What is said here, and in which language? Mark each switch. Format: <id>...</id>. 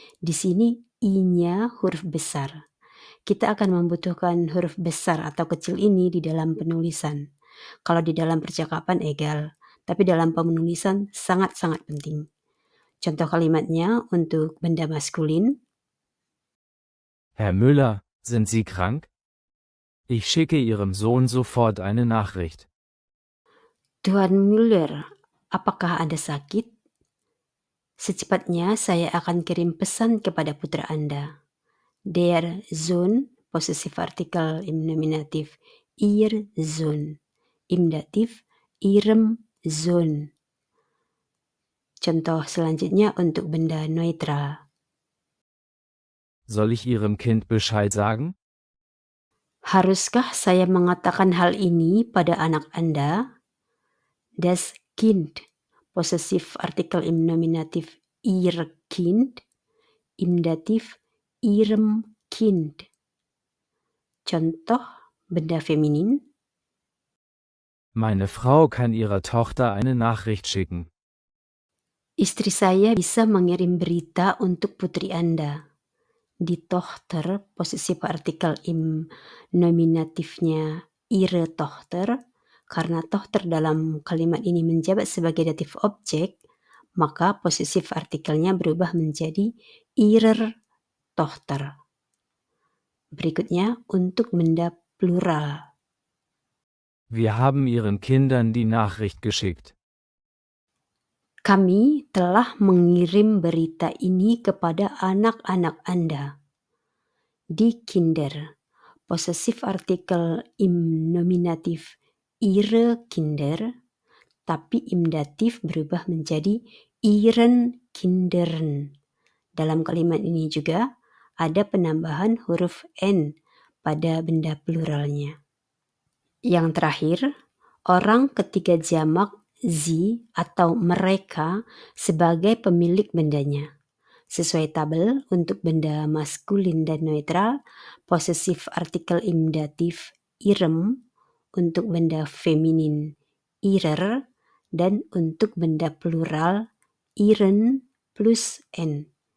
<id>Di sini i-nya huruf besar. Kita akan membutuhkan huruf besar atau kecil ini di dalam penulisan. Kalau di dalam percakapan egal, tapi dalam penulisan sangat-sangat penting. Contoh kalimatnya untuk benda maskulin.</id> <de>Herr Müller, sind Sie krank? Ich schicke Ihrem Sohn sofort eine Nachricht.</de> <id>Tuan Müller, apakah Anda sakit? Secepatnya saya akan kirim pesan kepada putra Anda.</id> <de>Der Sohn,</de> <id>possessive artikel</id> <de>im Nominativ, ihr Sohn. Im Dativ, ihrem Sohn.</de> <id>Contoh selanjutnya untuk benda neutral.</id> <de>Soll ich Ihrem Kind Bescheid sagen?</de> <id>Haruskah saya mengatakan hal ini pada anak Anda?</id> <de>Das Kind,</de> <id>possessive artikel</id> <de>im Nominativ ihr Kind, im Dativ ihrem Kind.</de> <id>Contoh benda feminin.</id> <de>Meine Frau kann ihrer Tochter eine Nachricht schicken.</de> <id>Istri saya bisa mengirim berita untuk putri Anda.</id> <de>Die Tochter,</de> <id>possessive artikel</id> <de>im Nominatifnya ihre Tochter.</de> <id>Karena Tochter dalam kalimat ini menjabat sebagai datif objek, maka posesif artikelnya berubah menjadi</id> <de>ihrer Tochter.</de> <id>Berikutnya untuk benda plural.</id> <de>Wir haben Ihren Kindern die Nachricht geschickt.</de> <id>Kami telah mengirim berita ini kepada anak-anak Anda.</id> <de>Die Kinder,</de> <id>possessive artikel</id> <de>im Nominativ ihre Kinder,</de> <id>tapi</id> <de>im Dativ</de> <id>berubah menjadi</id> <de>ihren Kindern.</de> <id>Dalam kalimat ini juga ada penambahan huruf N pada benda pluralnya. Yang terakhir, orang ketiga jamak sie atau mereka sebagai pemilik bendanya. Sesuai tabel, untuk benda maskulin dan netral, posesif artikel im datif irem, untuk benda feminin irer, dan untuk benda plural iren plus n.</id>